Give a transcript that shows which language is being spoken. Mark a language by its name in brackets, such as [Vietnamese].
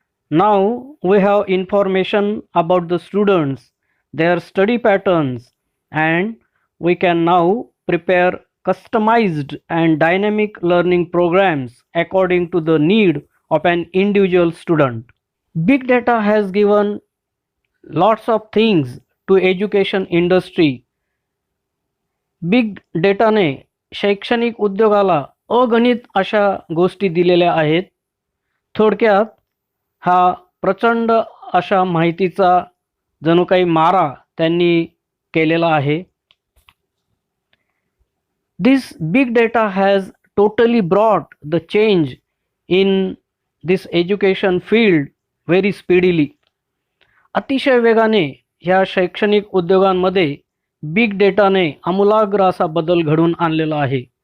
[English] Now we have information about the students, their study patterns, and we can now prepare customized and dynamic learning programs according to the need of an individual student. Big data has given lots of things to education industry. [Marathi] Big डेटाने शैक्षणिक उद्योगाला अगणित अशा गोष्टी दिलेल्या आहेत. थोडक्यात हा प्रचंड अशा माहितीचा जणू काही मारा त्यांनी केलेला आहे. [English] This big data has totally brought the change in this education field very speedily. [Marathi] अतिशय वेगाने ह्या शैक्षणिक उद्योगांमध्ये बिग डेटाने आमूलाग्र असा बदल घडवून आणलेला आहे.